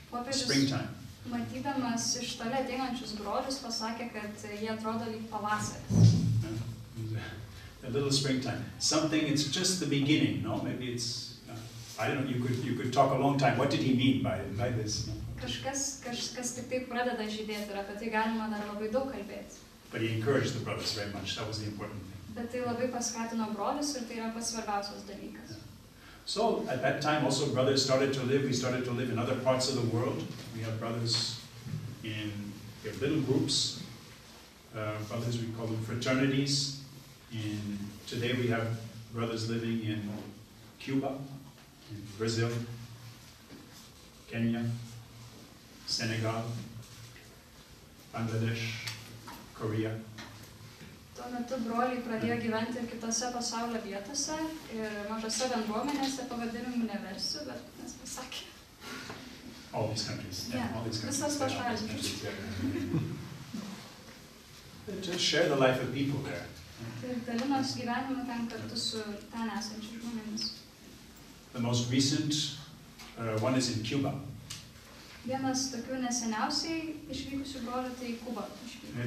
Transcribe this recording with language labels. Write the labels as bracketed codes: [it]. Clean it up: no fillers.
[en] Springtime. [lt] Matydamas iš toli ateinančius brolius, pasakė, kad jie atrodo lyg pavasaris. [en] A little springtime. Something, it's just the beginning, no? Maybe it's, I don't know, you could talk a long time. What did he mean by this? No? [lt] Kažkas tik taip pradeda žydėti ir apie tai galima dar labai daug kalbėti. [en] But he encouraged the brothers very much. That was the important thing. [lt] Bet tai labai paskatino brolius ir tai yra pats svarbiausias dalykas. [en] So at that time also brothers started to live. We started to live in other parts of the world. We have brothers we have little groups. Brothers, we call them fraternities. Today we have brothers living in Cuba, in Brazil, Kenya, Senegal, Bangladesh, Korea. [lt] Tuo metu broliai pradėjo gyventi ir kitose pasaulio vietose ir mažose bendruomenėse, pavadinimų neversiu, bet mes pasakė. [en] All these countries. Yeah, all these countries. [lt] Visas tos šalys. [en] To share the life of people there. [lt] Ir dalinos gyvenimą ten kartu su ten esančiais žmonėmis. [en] The most recent one is in Cuba. [lt] Vienas tokių neseniausiai išvykusių brolių tai Kuba išvyko.